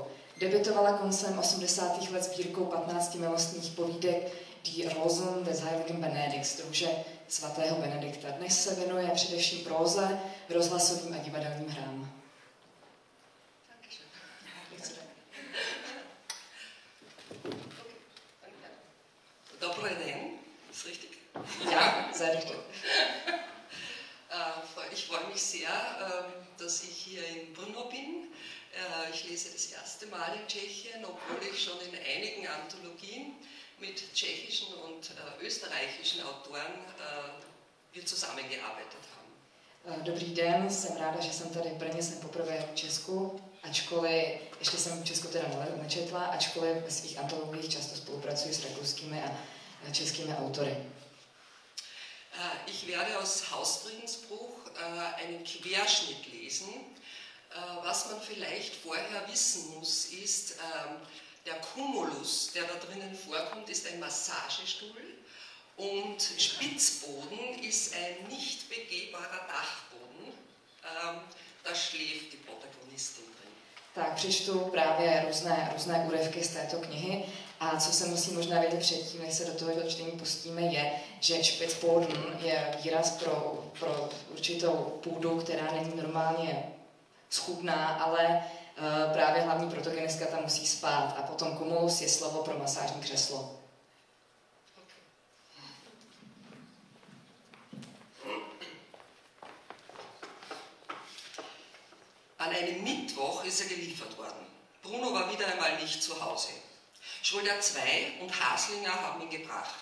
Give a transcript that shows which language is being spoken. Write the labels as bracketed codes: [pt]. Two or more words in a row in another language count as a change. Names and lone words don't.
[cs] Debutovala koncem 80. let sbírkou 15 milostných povídek Die Rosen des Heiligen Benedikt, druže svatého Benedikta. Dnes se věnuje především próze, rozhlasovým a divadelním hrám. Dobrý den, [de] ist richtig? Ja, sehr richtig. Ich freue mich sehr, dass ich hier in Brno bin. Ich lese das erste Mal in Tschechien, obwohl ich schon in einigen Anthologien mit tschechischen und österreichischen Autoren wir zusammengearbeitet haben. [cs] Dobrý den, jsem ráda, že jsem tady v Brně, jsem poprvé v Česku, ačkoliv, ještě jsem v Česku teda nečetla, ačkoliv ve svých antologiích často spolupracuji s rakouskými a českými autory. [de] Ich werde aus Hausfriedensbruch einen Querschnitt lesen. Was man vielleicht vorher wissen muss, ist, der Cumulus, der da drinnen vorkommt, ist ein Massagestuhl und Spitzboden ist ein nicht begehbarer Dachboden. Da schläft die Protagonistin drin. [cs] Tak přečtu právě různé úryvky z této knihy a co se musí možná vědět předtím, než se do toho čtení pustíme, je, že Spitzboden je výraz pro určitou půdu, která není normálně schůdná, ale právě hlavní protagonistka tam musí spát a potom cumulus je slovo pro masážní křeslo. [de] An einem Mittwoch ist er geliefert worden. Bruno war wieder einmal nicht zu Hause. Schröder 2 und Haslinger haben ihn gebracht.